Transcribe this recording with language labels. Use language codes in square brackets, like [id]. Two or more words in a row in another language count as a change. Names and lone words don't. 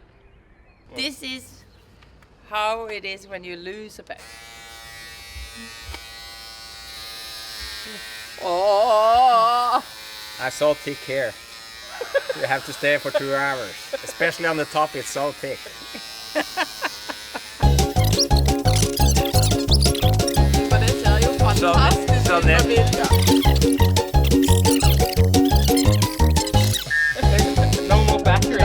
[en] This is how it is when you lose a bet. Oh! I saw thick hair. You have to stay for 2 hours. Especially on the top, it's so thick. [no] Men det ser jo fantastisk ut på bildet. [en] No more battery.